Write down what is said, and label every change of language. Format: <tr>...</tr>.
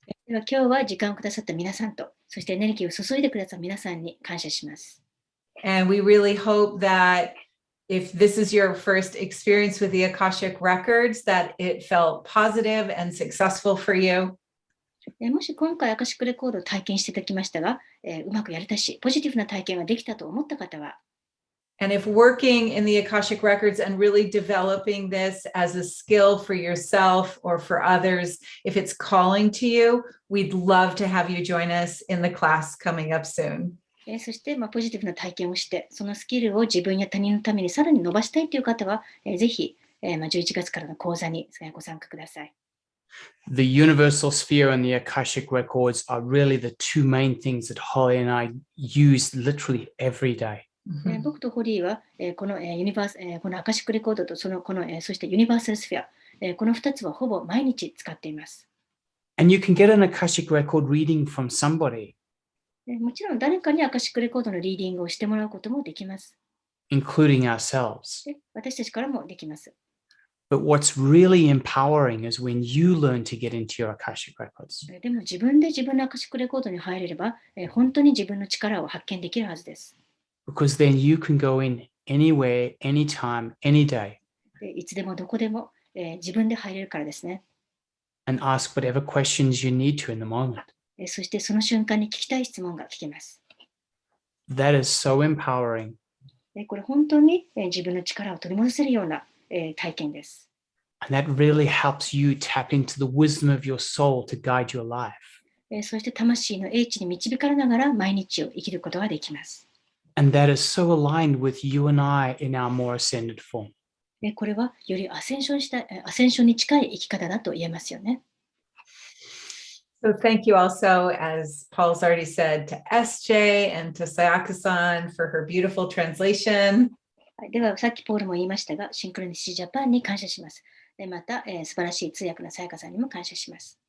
<ja>では今日は時間をくださった皆さんと、そしてエネルギーを注いでくださった皆さんに感謝します。</ja> <en>And we really hope that if this is your first experience with the Akashic Records, that it felt positive and successful for you.</en> <ja>もし今回アカシックレコードを体験していただきましたが、うまくやれたし、ポジティブな体験ができたと思った方は、</ja> <en>And if working in the Akashic Records and really developing this as a skill for yourself or for others, if it's calling to you, we'd love to have you join us in the class coming up soon.</en> <ja>そして、ポジティブな体験をして、そのスキルを自分や他人のためにさらに伸ばしたいという方は、ぜひ、11月からの講座にご参加ください。</ja> <en>The universal sphere and the Akashic Records are really the two main things that Holly and I use literally every day.</en> <ja>僕とホリーは、このアカシックレコードとそしてユニバーサルスフィア、この2つはほぼ毎日使っています。</ja> <en>And you can get an Akashic Record reading from somebody,</en> <ja>もちろん誰かにアカシックレコードのリーディングをしてもらうこともできます。</ja> <en>including ourselves.</en> <ja>私たちからもできます。</ja> <en>But what's really empowering is when you learn to get into your Akashic Records.</en> <ja>でも自分で自分のアカシックレコードに入れれば、本当に自分の力を発見できるはずです。</ja> <en>Because then you can go in anywhere, anytime, any day,</en> <ja>でいつでもどこでも、自分で入れるからですね。</ja> <en>and ask whatever questions you need to in the moment.</en> <ja>そしてその瞬間に聞きたい質問が聞けます。</ja> <en>That is so empowering.</en> <ja>これ本当に自分の力を取り戻せるような体験です。</ja> <en>And that really helps you tap into the wisdom of your soul to guide your life.</en> <ja>そして魂の英知に導かれながら毎日を生きることができます。</ja> <en>And that is so aligned with you and I in our more ascended form.</en> <ja>これはよりアセンションに近い生き方だと言えますよね。</ja> <en>So thank you also, as Paul's already said, to SJ and to Sayaka-san for her beautiful translation.</en> <ja>では、さっきポールも言いましたが、シンクロニシティジャパンに感謝します。でまた、素晴らしい通訳のさやかさんにも感謝します。</ja>